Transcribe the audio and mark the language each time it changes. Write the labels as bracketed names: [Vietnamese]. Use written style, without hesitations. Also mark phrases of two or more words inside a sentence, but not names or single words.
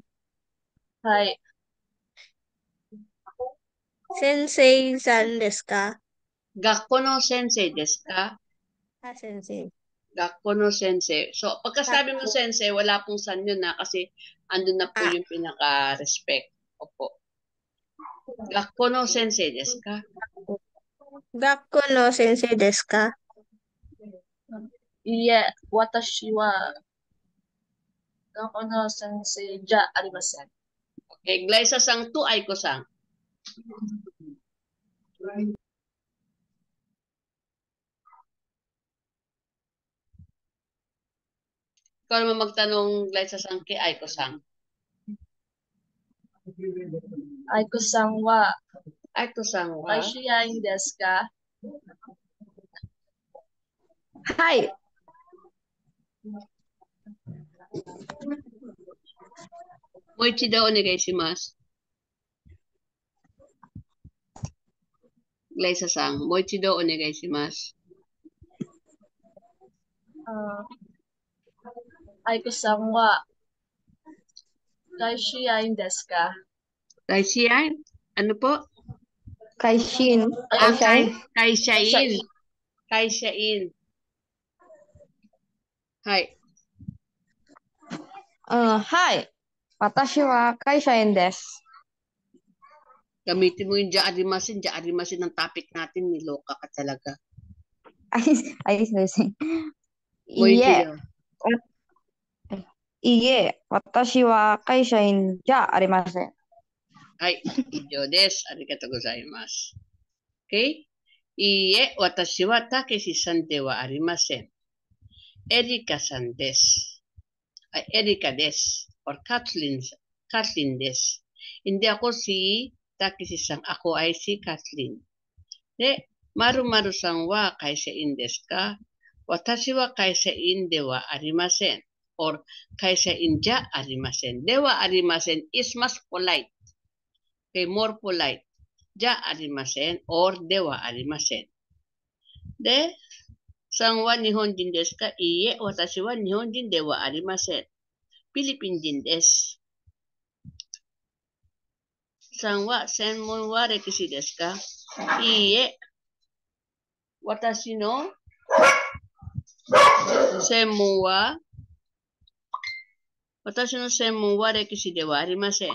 [Japanese] はい。先生さんですか？学校の先生ですか? 先生。学校の先生. [Filipino] So, pagkasabi mo sensei, wala pong san yun na kasi andun na po yung pinaka-respect. Opo. [Japanese] 学校の先生ですか? 学校の先生ですか？いいえ、私は学校の先生じゃありません。 [Filipino] Okay, Glyza-sang to Aiko-sang. Ikaw naman magtanong, Glyza-sang kay Aiko-sang. [Japanese] アイコさんは Aiko-sang wa? 会社員ですか？はい。もう一度お願いします。Glyza-sang, もう一度お願いします。アイコさんは会社員ですか？ [Filipino] Kaishian? Ano po? [Japanese] Kaishin. Ah, Kaishain? 会社員。会社員。はい. はい。私は会社員です。 [Filipino] Gamitin mo yung jaarimasin. Jaarimasin ang topic natin. Niloka ka talaga. [Japanese] ayos ですね。もう一いいえ、度。いいえ、私は会社員じゃありません。はい。以上です。ありがとうございます。Okay? いいえ、私はたけしさんではありません。エリカさんです。エリカです。or Kathleen です。 [Filipino] Hindi ako si [Japanese] Takeshi-san. [Filipino] Ako ay si Kathleen. De, [Japanese] 丸々さんは会社員ですか? 私は会社員ではありません. Or 会社員じゃありません. ではありません [English] is mas polite. Okay, more polite. [Japanese] じゃありません or ではありません. で、さんは日本人ですか? いいえ、私は日本人ではありません. Philippine din desu. さんは専門は歴史ですか? いいえ。私の専門は歴史ではありません.